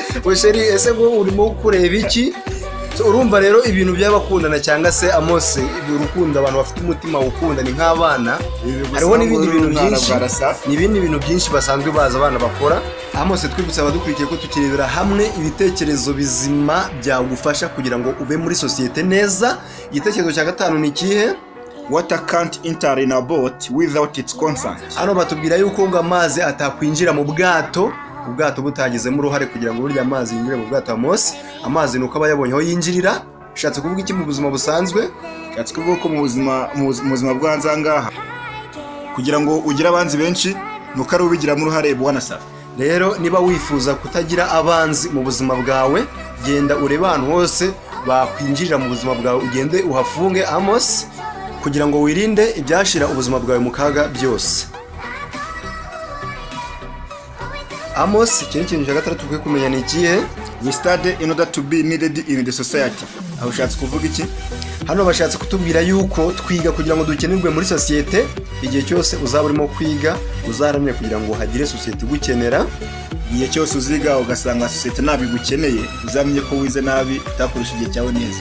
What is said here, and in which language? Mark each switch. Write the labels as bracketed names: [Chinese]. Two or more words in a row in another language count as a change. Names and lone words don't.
[Kinyarwanda] Ngo sheri ese ngo urimo kureba iki? Urumva rero ibintu by'abakundana cyangwa se Amos, urukundo abantu bafite umutima ukunda ni nk'abana. Hariho n'ibindi bintu byinshi, n'ibindi bintu byinshi basanzwe baza abana bakora. Amos, twibutsa abadukurikiye ko tukirebera hamwe ibitekerezo bizima byagufasha kugira ngo ube muri societe neza. Igitekerezo cya gatanu ni kihe? [English] Water can't enter in a boat without its consent. [Kinyarwanda] Hano batubwira yuko ngo amazi atakwinjira mu bwato, ubwato butagizemo uruhare kugira ngo burya amazi yinjire mu bwato. Amos, amazi nuko aba yabonye aho yinjirira. Bishatse kuvuga iki mu buzima busanzwe? Bishatse kuvuga ko mu buzima bw'anzangaha kugira ngo ugire abanzi benshi nuko ari ubigiramo uruhare. Bwana Safi, rero niba wifuza kutagira abanzi mu buzima bwawe, genda urebe ahantu hose bakwinjirira mu buzima bwawe, ugende uhafunge Amos, kugira ngo wirinde ibyashira ubuzima bwawe mu kaga byose. Amos, ikintu cya gatandatu ukwiye kumenya ni ikihe? [English] We study in order to be needed in the society. [Kinyarwanda] Aho ushatse kuvuga iki? Hano bashatse kutubwira yuko twiga kugira ngo dukenerwe muri societe. Igihe cyose uzaba urimo kwiga uzaramye kugira ngo hagire societe gukenera. Igihe cyose uziga ugasanga societe nabigukeneye, uzamenye ko wize nabi utakoresha igihe cyawe neza.